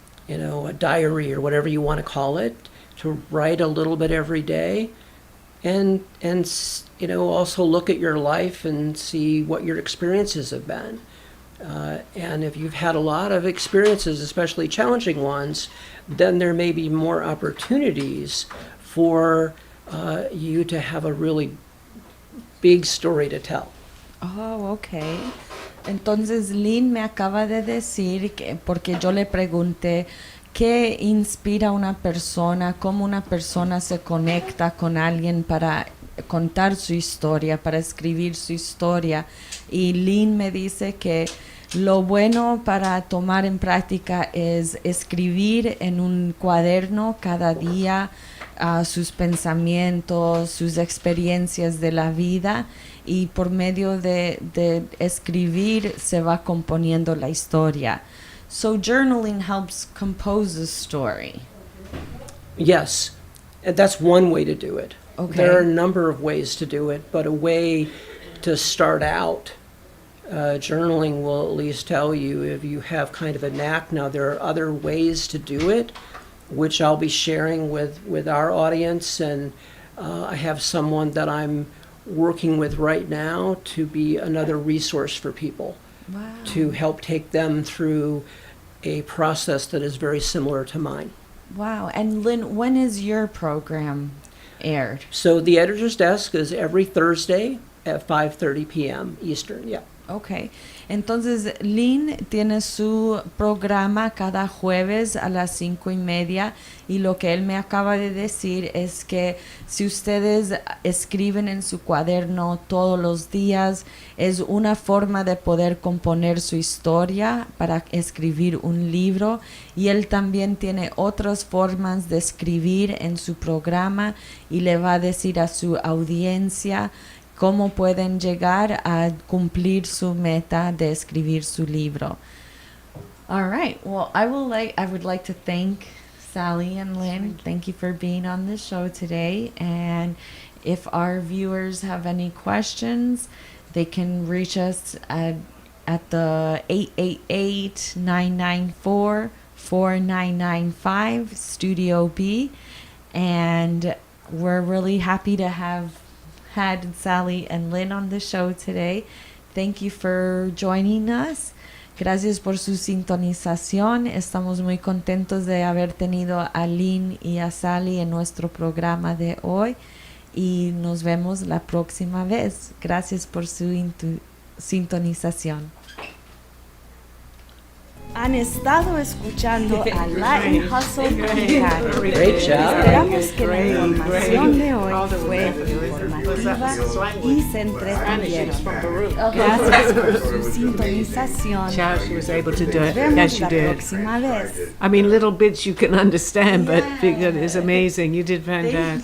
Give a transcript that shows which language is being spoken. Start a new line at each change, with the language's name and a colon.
English: A diary or whatever you want to call it, to write a little bit every day, and also look at your life and see what your experiences have been. And if you've had a lot of experiences, especially challenging ones, then there may be more opportunities for you to have a really big story to tell. Oh, okay.
Spanish: Entonces Lynn me acaba de decir que, porque yo le pregunté qué inspira a una persona, cómo una persona se conecta con alguien para contar su historia, para escribir su historia. Y Lynn me dice que lo bueno para tomar en práctica es escribir en un cuaderno cada día sus pensamientos, sus experiencias de la vida, y por medio de escribir se va componiendo la historia.
English: So journaling helps compose a story. Yes, and that's one way to do it. Okay. There are a number of ways to do it, but a way to start out, journaling will at least tell you if you have kind of a knack. Now, there are other ways to do it, which I'll be sharing with our audience, and I have someone that I'm working with right now to be another resource for people. Wow. To help take them through a process that is very similar to mine. Wow. And Lynn, when is your program aired? So the Editor's Desk is every Thursday at 5:30 p.m. Eastern, yeah. Okay.
Spanish: Entonces, Lynn tiene su programa cada jueves a las 5:30, y lo que él me acaba de decir es que si ustedes escriben en su cuaderno todos los días, es una forma de poder componer su historia para escribir un libro, y él también tiene otras formas de escribir en su programa, y le va a decir a su audiencia cómo pueden llegar a cumplir su meta de escribir su libro.
English: All right. Well, I would like to thank Sally and Lynn. Thank you for being on the show today. And if our viewers have any questions, they can reach us at the 888-994-4995 Studio B. And we're really happy to have had Sally and Lynn on the show today. Thank you for joining us.
Spanish: Gracias por su sintonización. Estamos muy contentos de haber tenido a Lynn y a Sally en nuestro programa de hoy, y nos vemos la próxima vez. Gracias por su sintonización. Han estado escuchando a Latin Hustle con Karen.
English: Great job.
Spanish: Esperamos que la información de hoy fue informativa y se entretuvieron. Gracias por su sintonización.
English: Ciao, she was able to do
Spanish: Nos
English: it.
Spanish: vemos
English: Yes, you
Spanish: la
English: did.
Spanish: próxima vez.
English: I mean, little bits you can understand, but Yeah. it's amazing. You did fantastic.